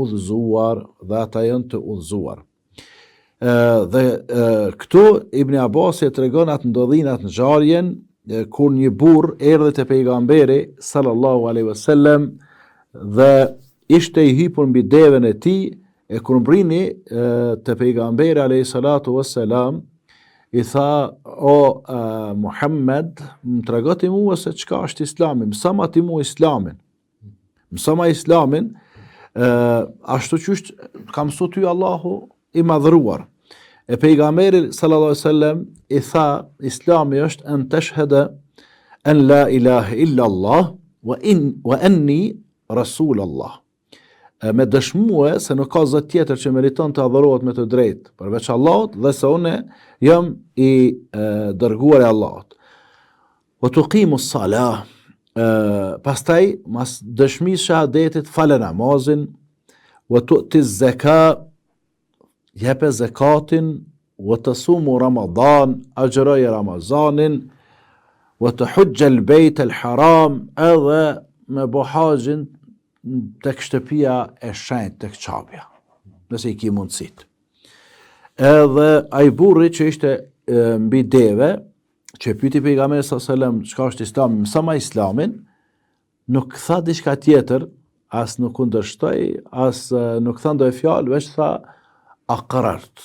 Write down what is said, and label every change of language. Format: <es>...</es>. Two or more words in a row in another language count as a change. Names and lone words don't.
<sq>udhëzuar, Dhe këtu Ibn Abbasi e tregon atë ndodhin, atë ngjarjen kur një burr erdhi te pejgamberi</sq> <ar>صلى الله عليه وسلم</ar> <sq>dhe ishte i hipur mbi devën e tij, e kur mbrini te pejgamberi</sq> <ar>عليه الصلاة والسلام,</ar> <sq>i tha: o Muhammed, më trego ti mua se çka është Islami, mëso ma ti mua Islamin. Mëso ma Islamin, ashtu që ka mësu ty Allahu i madhruar. E pejgamberi</sq> <ar>صلى الله عليه وسلم</ar> <sq>i tha: Islami është</sq> <ar>أن تشهد أن لا إله إلا الله وأني رسول الله.</ar> <sq>Me dëshmue se nuk ka zot tjetër që meriton të adhurohet me të drejtë përveç Allahut dhe se unë jam i dërguar e Allahut.</sq> <ar>وتقيم الصلاة,</ar> <sq>pastaj mas dëshmisë shahadetit fale namazin,</sq> <ar>وتؤتي الزكاة,</ar> <sq>jepe zakatin,</sq> <ar>وتصوم رمضان,</ar> <sq>agjëroje Ramazanin,</sq> <ar>وتحج البيت الحرام,</ar> <sq>edhe me bo haxhin tek shtëpia e shenjtë, tek Ka'bja, nëse i ki mundësit. Edhe ai burri që ishte mbi deve, që pyeti pejgamberin</sq> <ar>صلى الله عليه وسلم</ar> <sq>çka është Islami, mëso ma Islamin, nuk tha diçka tjetër, as nuk kundërshtoi, as nuk tha ndonjë fjalë, veç tha aqrart.</sq>